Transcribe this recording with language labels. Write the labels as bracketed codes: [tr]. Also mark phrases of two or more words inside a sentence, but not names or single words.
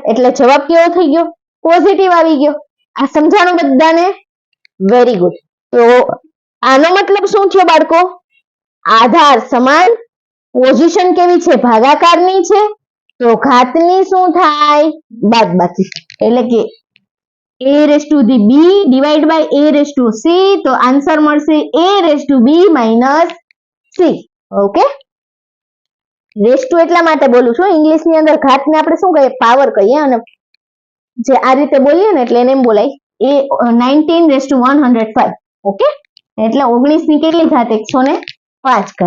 [gu] એટલે જવાબ કેવો થઈ ગયો? પોઝિટિવ આવી ગયો. આ સમજાણું બધાને? [en] very good. [gu] તો આનો મતલબ શું થયો બાળકો? આધાર સમાન, પોઝિશન કેવી છે? ભાગાકારની છે. તો ઘાતની શું થાય? બાદબાકી. એટલે કે [en] a raised to the b divided by a raised to c. [gu] તો આન્સર મળશે [en] a raised to b minus c. [gu] ઓકે, [en] raised to [gu] એટલા માટે બોલું છું, ઇંગ્લિશ ની અંદર ઘાતને આપણે શું કહીએ? પાવર કહીએ. અને જે આ રીતે બોલીએ ને એટલે એને એમ બોલાય એ 19 [en] raised to [gu] 105. ઓકે, એટલે 19 ની કેટલી ઘાત? 105 ઘાત.